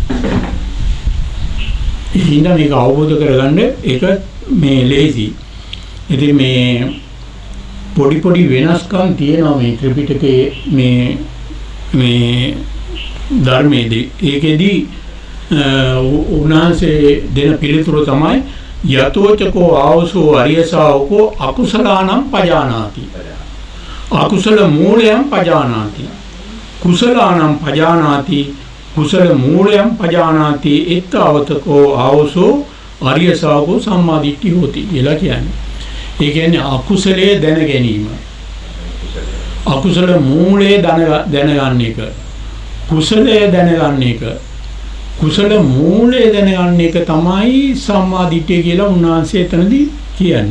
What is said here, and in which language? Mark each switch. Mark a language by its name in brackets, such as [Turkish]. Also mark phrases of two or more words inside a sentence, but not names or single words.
[Sinhala] ඒ හින්දා මේක අවබෝධ කරගන්න ඒක මේ ලේසි. ඉතින් මේ පොඩි වෙනස්කම් තියෙනවා මේ ත්‍රිපිටකයේ මේ ධර්මයේදී. ඒකෙදී උන්වහන්සේ දෙන පිළිතුර තමයි [Pali] යතෝචකෝ ආවසෝ අරියසාවකෝ අකුසලානම් පජානාති. අකුසල මූලයන් පජානාති. කුසලානම් පජානාති. කුසල මූලයන් පජානාති. එත්තාවතකෝ ආවසෝ අරියසාවකෝ සම්මාදිට්ඨි හෝති [Sinhala] කියලා කියන්නේ. ඒ කියන්නේ අකුසලයේ දැන ගැනීම. අකුසල මූලයේ දැනගන්න එක. කුසලයේ දැනගන්න එක. කුසල මූලයේ දැනගන්න එක තමයි සම්මාදිට්ඨිය කියලා උන්වහන්සේ එතනදී කියන්නේ.